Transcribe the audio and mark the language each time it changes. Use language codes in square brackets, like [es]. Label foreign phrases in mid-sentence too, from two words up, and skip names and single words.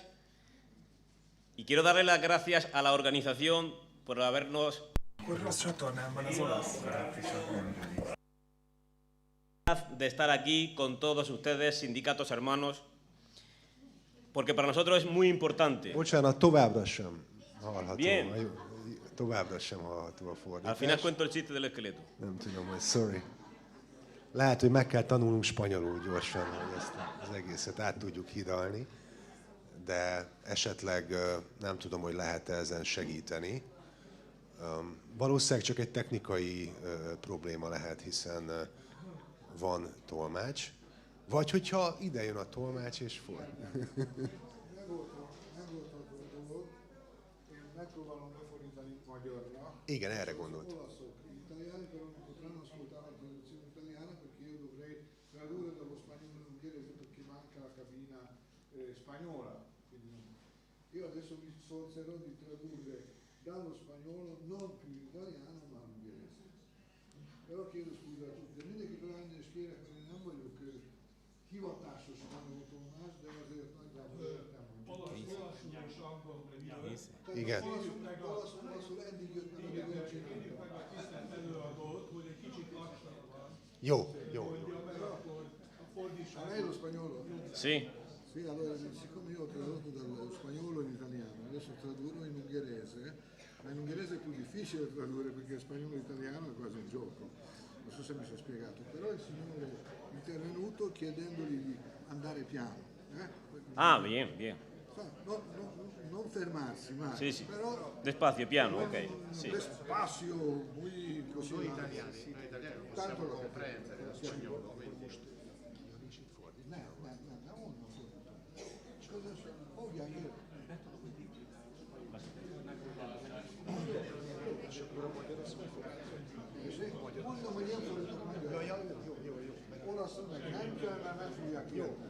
[es] Y quiero darle las gracias a la organización por habernos de estar aquí con todos ustedes, sindicatos hermanos, porque para nosotros es muy importante. [hu] Bocsánat, továbbra sem hallható. [es] Bien. [hu] Továbbra sem hallható a fordítás. [es] Al final cuento el chiste del esqueleto. [hu] Nem tudom, hogy sorry. Lehet, hogy meg kell tanulnunk spanyolul gyorsan, hogy ezt az egészet át tudjuk hidalni, de esetleg nem tudom, hogy lehet-e ezen segíteni. Valószínűleg csak egy technikai probléma lehet, hiszen van tolmács. Vagy hogyha ide jön a tolmács és Megpróbálom befordítani magyarra. Igen, erre gondolt. Olaszok, [it] italiani, però non potranno ascoltare la traduzione italiana perché io dovrei tradurre dallo spagnolo in ungherese perché manca la cabina spagnola. Quindi io adesso mi sforzerò di tradurre dallo spagnolo non più in italiano ma in ungherese. Però chiedo scusa a tutti. [hu] Mindenki találni és kérek, mert én nem vagyok hivatásos spanyol tolmács, de azért nagyjából értem, hogy Igen. olaszul eddig jött meg, amíg én csináltam. Jó. [it] Lei lo spagnolo? [es] Sí. [it] Sì, allora siccome io ho tradotto dallo spagnolo in italiano, adesso tradurrò in ungherese, ma in ungherese è più difficile tradurre perché spagnolo e italiano è quasi un gioco. Non so se mi sono spiegato, però il signore è intervenuto chiedendogli di andare piano. [es] Ah, bien, bien. [it] Non fermarsi mai, [es] Sí, sí. [it] però [es] Despacio, piano, ok. Sí. despacio, muy così. [it] Noi italiani, tanto lo comprende, spagnolo. [hu] Mondom, hogy én fordítok magyarul. Jó. Olaszul meg nem kell, mert meg fogják érteni.